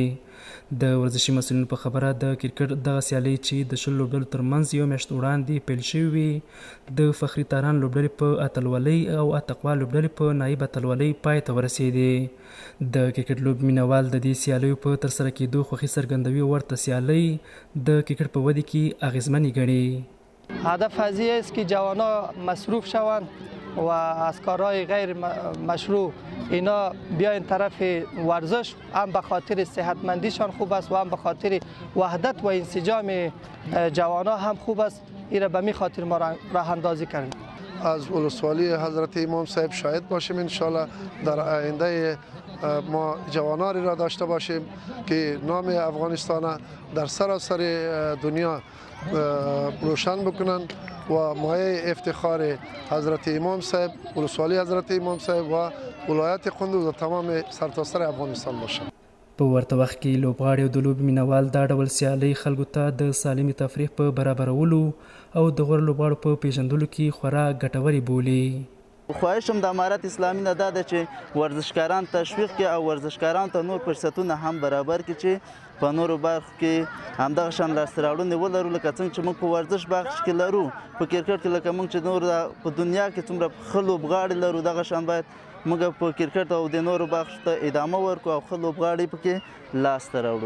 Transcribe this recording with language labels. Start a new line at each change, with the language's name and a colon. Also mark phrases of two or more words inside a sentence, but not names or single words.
Pashto: د ورزشي مسؤلینو په خبره د کرکټ دغه سیالۍ چې د شلو لوبډلو ترمنځ یو میاشت وړاندې پیل شوې وې، د فخري تاران لوبډلې په اتلولۍ او اتقوا لوبډلې په نایب اتلولۍ پای ته ورسېدې. د کرکټ لوبې مینوال د دې سیالیو په ترسره کېدو خوښي څرګندوي او ورته سیالۍ د کرکټ په ودې کې اغیزمنې ګڼي.
Persian: هدف از این است که جوانان مصروف شوند و از کارهای غیر مشروع اینا بیاین طرف ورزش، هم به خاطر صحتمندیشان خوب است و هم به خاطر وحدت و انسجام جوانان هم خوب است. این را به می خاطر ما راه اندازی کردیم. از ولسوالی حضرت امام صاحب شاهد باشیم انشالله در آینده ما جوانانی را داشته باشیم که نام افغانستان در سراسر دنیا روشن بکنند و مایه افتخار حضرت امام صاحب، ولسوالی حضرت امام صاحب و ولایت قندوز و تمام سرتاسر افغانستان باشند.
Pashto: په ورته وخت کې لوبغاړي او د لوبې مینوال دا ډول سیالۍ خلکو ته د سالمې تفریح په برابرولو او د غوره لوبغاړو په پیژندلو کې خورا ګټورې بولي. خواهشم د امارت اسلامي نه دا ده چې ورزشکاران تشویق کړي او ورزشکاران ته نور فرصتونه هم برابر کړي چې په نورو برخو کې همدغه شان لاسته راوړنې ولرو، لکه څنګه چې موږ په ورزش بخش کې لرو، په کرکټ کې لکه موږ چې نور په دنیا کې څومره ښه لوبغاړي لرو، دغه شان باید موږ په کرکټ او د نورو بخش ته ادامه ورکړو او ښه لوبغاړي پکې لاسته راوړو.